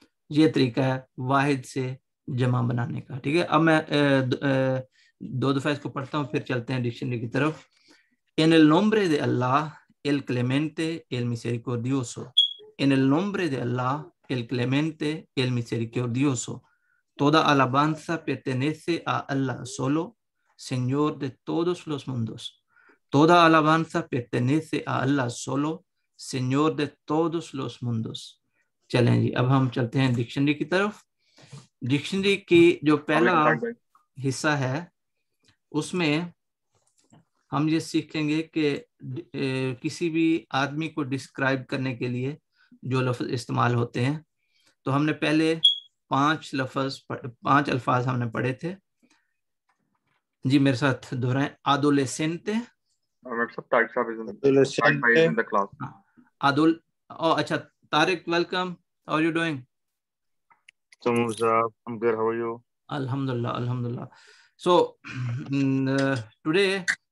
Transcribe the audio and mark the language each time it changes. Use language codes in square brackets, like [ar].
[hi] ये तरीका है वाहिद से जमा बनाने का. ठीक है, अब मैं दो दफा इसको पढ़ता हूँ, फिर चलते हैं डिक्शनरी की तरफ. [es] En el nombre de Allah, el clemente, el misericordioso. En el nombre de Allah, el clemente, el misericordioso. Toda alabanza pertenece a Allah solo, Señor de todos los mundos. Toda alabanza pertenece a Allah solo, Señor de todos los mundos. [hi] चलें जी, अब हम चलते हैं dictionary की तरफ. Dictionary की जो पहला हिस्सा है उसमें हम ये सीखेंगे कि किसी भी आदमी को डिस्क्राइब करने के लिए जो लफ्ज़ इस्तेमाल होते हैं. तो हमने पहले 5 अल्फाज हमने पढ़े थे. जी मेरे साथ दोहराएं. adolescente. [en] अच्छा, Tariq, welcome. How are you doing? I'm good. How are you? Alhamdulillah. So today